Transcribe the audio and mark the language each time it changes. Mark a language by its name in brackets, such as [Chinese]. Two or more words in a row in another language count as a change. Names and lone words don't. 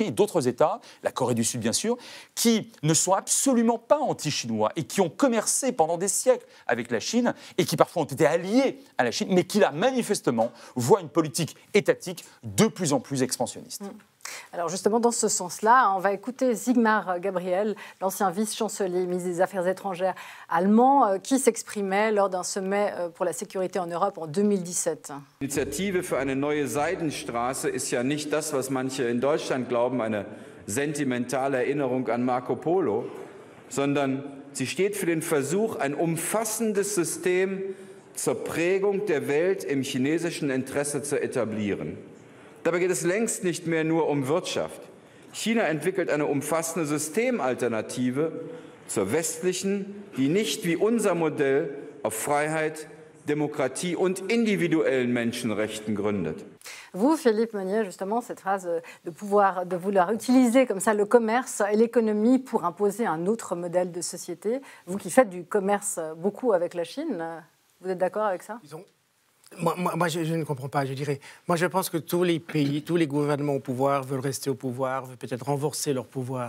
[French] Et d'autres États, la Corée du Sud bien sûr, qui ne sont absolument pas anti-chinois et qui ont commercé pendant des siècles avec la Chine et qui parfois ont été alliés à la Chine, mais qui là, manifestement, voit une politique étatique de plus en plus expansionniste. Alors justement, dans ce sens-là, on va écouter Sigmar Gabriel, l'ancien vice-chancelier, ministre des Affaires étrangères allemand, qui s'exprimait lors d'un sommet pour la sécurité en Europe en 2017. [German] Initiative für eine neue Seidenstraße ist ja nicht das, was manche in Deutschland glauben, eine sentimentale Erinnerung an Marco Polo, sondern sie steht für den Versuch, ein umfassendes System zur Prägung der Welt im chinesischen Interesse zu etablieren. Dabei geht es längst nicht mehr nur um Wirtschaft. China entwickelt eine umfassende Systemalternative zur westlichen, die nicht wie unser Modell auf Freiheit, Demokratie und individuellen Menschenrechten gründet. [French] Vous, Philippe Meunier, justement, cette phrase de vouloir utiliser comme ça le commerce et l'économie pour imposer un autre modèle de société, vous qui faites du commerce beaucoup avec la Chine, vous êtes d'accord avec ça ? Moi, je ne comprends pas, je dirais. Moi, je pense que tous les pays, tous les gouvernements au pouvoir veulent rester au pouvoir, veulent peut-être renforcer leur pouvoir.